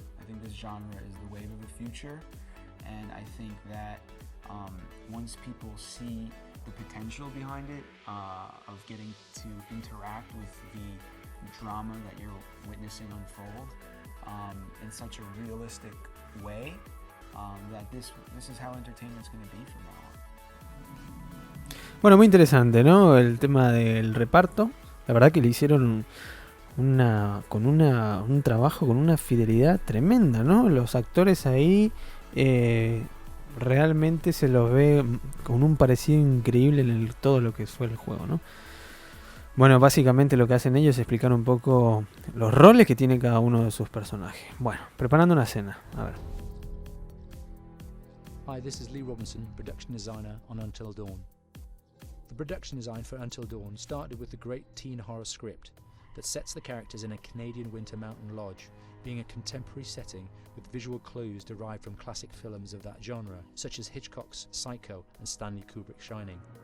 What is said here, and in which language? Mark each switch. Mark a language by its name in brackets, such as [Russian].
[English] I think this genre is the wave of the future, and I think that once people see the potential behind it, of getting to interact with the drama that you're witnessing unfold in such a realistic way, that this is how entertainment's going to be from now on. [Spanish] Bueno, muy interesante, ¿no? El tema del reparto. La verdad que le hicieron un trabajo con una fidelidad tremenda, ¿no? Los actores ahí realmente se los ve con un parecido increíble en todo lo que fue el juego, ¿no? Bueno, básicamente lo que hacen ellos es explicar un poco los roles que tiene cada uno de sus personajes. Bueno, preparando una escena, a ver. [English] Hi, this is Lee Robinson, production designer on Until Dawn. The production design for Until Dawn started with the great teen horror script that sets the characters in a Canadian winter mountain lodge, being a contemporary setting with visual clues derived from classic films of that genre, such as Hitchcock's Psycho and Stanley Kubrick's Shining.